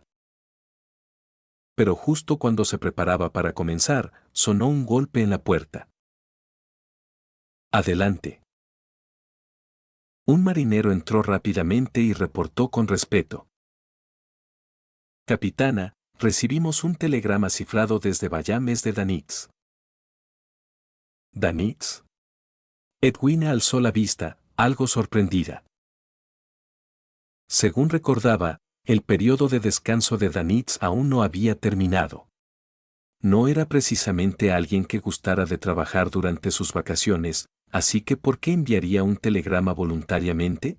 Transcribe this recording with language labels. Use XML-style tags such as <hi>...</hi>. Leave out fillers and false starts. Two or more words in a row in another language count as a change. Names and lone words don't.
<es>Pero justo cuando se preparaba para comenzar, sonó un golpe en la puerta. Adelante. Un marinero entró rápidamente y reportó con respeto. Capitana, recibimos un telegrama cifrado desde Bayames de Danitz. ¿Danitz? Edwina alzó la vista, algo sorprendida. Según recordaba, el periodo de descanso de Danitz aún no había terminado. No era precisamente alguien que gustara de trabajar durante sus vacaciones, así que ¿por qué enviaría un telegrama voluntariamente?</es>